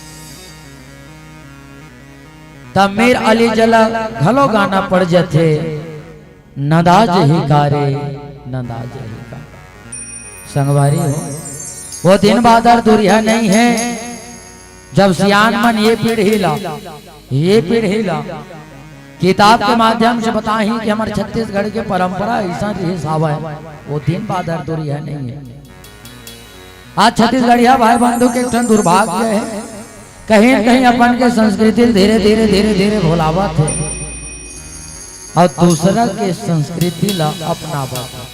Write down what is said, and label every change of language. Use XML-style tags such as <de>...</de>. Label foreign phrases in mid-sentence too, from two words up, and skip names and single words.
<hne>तब मीर अली जला घलो गाना पड़ जाते, नदाज ही कारे नदाज ही का संगवारी हो। वो दिन बादर दुरिया नहीं है जब सियान मन ये पीढ़ी ला किताब के माध्यम से बताही कि हमारे छत्तीसगढ़ के परंपरा ऐसा रही सावा है। वो दिन बादर दुरिया नहीं है। आज छत्तीसगढ़िया भाई बंधु के एक दुर्भाग्य है, कहीं न कहीं अपन के संस्कृति धीरे धीरे भुलावत है और दूसरा के संस्कृति ला अपनावत।</hne>